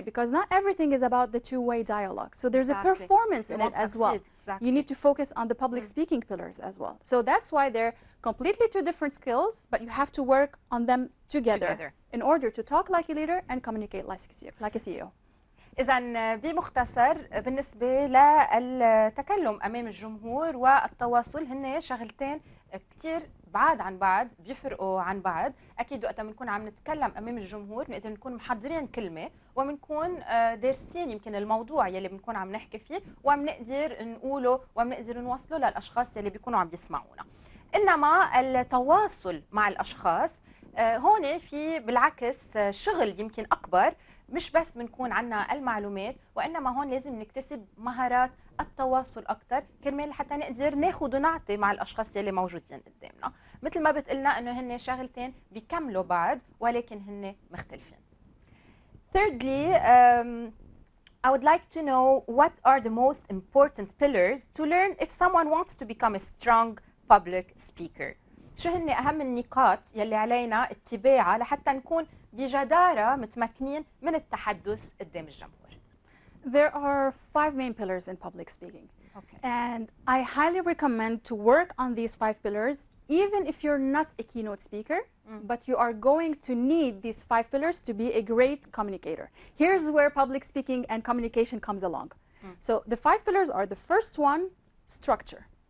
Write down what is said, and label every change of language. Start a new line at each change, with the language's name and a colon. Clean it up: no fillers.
English: Because not everything is about the two-way dialogue. So there's a performance in it as well. Exactly. You need to focus on the public speaking pillars as well. So that's why they're completely two different skills, but you have to work on them together in order to talk like a leader and communicate like a CEO.
Arabic: إذا بمختصر بالنسبة للتكلم أمام الجمهور والتواصل هن شغلتين كتير بعاد عن بعض، بيفرقوا عن بعض. أكيد وقت بنكون عم نتكلم أمام الجمهور بنقدر نكون محضرين كلمة وبنكون دارسين يمكن الموضوع يلي بنكون عم نحكي فيه وعم نقدر نقوله وعم نقدر نوصله للأشخاص يلي بيكونوا عم يسمعونا. إنما التواصل مع الأشخاص هون في بالعكس شغل يمكن أكبر، مش بس بنكون عنا المعلومات وإنما هون لازم نكتسب مهارات التواصل أكتر كرمال حتى نقدر ناخد ونعطي مع الأشخاص يلي موجودين قدامنا. مثل ما بتقلنا إنه هن شغلتين بيكملوا بعض ولكن هن مختلفين.
English: Thirdly, I would like to know what are the most important pillars to learn if someone wants to become a strong public speaker.
Arabic: شو هن أهم النقاط يلي علينا اتباعها لحتى نكون بجدارة متمكنين من التحدث قدام الجمهور؟
English: There are 5 main pillars in public speaking. Okay. And I highly recommend to work on these 5 pillars, even if you're not a keynote speaker, but you are going to need these 5 pillars to be a great communicator. Here's where public speaking and communication comes along. So the 5 pillars are: the first one, structure.